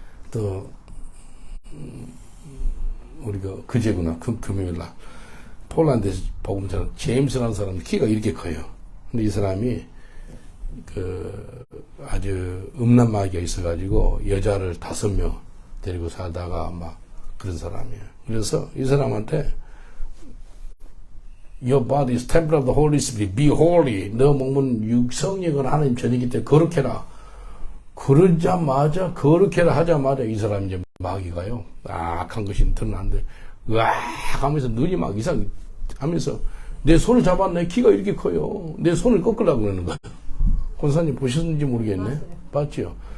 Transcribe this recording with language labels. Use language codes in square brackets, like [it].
[ko] 또 우리가 그제구나. 금요일날 폴란드에서 복음처럼 제임스라는 사람 키가 이렇게 커요. 근데 이 사람이 아주 음란마귀가 있어가지고 여자를 5명 데리고 살다가 막 그런 사람이에요. 그래서 이 사람한테 [en] Your body is temple of the Holy Spirit. Be holy. [ko] 너 몸은 성령은 하나님 전이기 때문에 거룩해라. 그러자마자 거룩해라 하자마자 이 사람 이제 마귀가요. 악한 것이 드러난데 으악 하면서 눈이 막 이상 하면서 내 손을 잡았네. 키가 이렇게 커요. 내 손을 꺾으려고 그러는 거예요. 권사님 보셨는지 모르겠네. 봤죠?